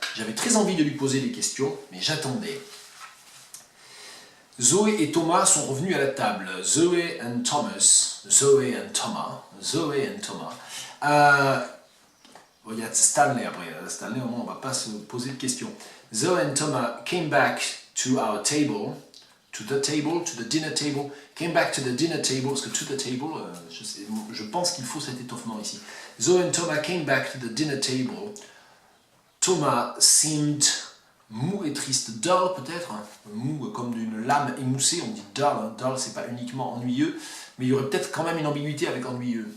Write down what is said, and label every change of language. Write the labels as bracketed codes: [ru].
[fr] J'avais très envie de lui poser des questions, mais j'attendais. Zoé et Thomas sont revenus à la table. [en] Zoé and Thomas. Zoé and Thomas. Zoé and Thomas. [fr] Il y a Stanley après. Stanley, au moins, on ne va pas se poser de questions. [en] Zoé and Thomas came back to our table. To the dinner table. Came back to the dinner table. [fr] Parce que [en] to the table, [fr] je pense qu'il faut cet étoffement ici. [en] Zoé and Thomas came back to the dinner table. Thomas seemed [fr] mou et triste, dull peut-être, hein. Mou comme d'une lame émoussée, on dit dull, hein. Dull c'est pas uniquement ennuyeux, mais il y aurait peut-être quand même une ambiguïté avec ennuyeux.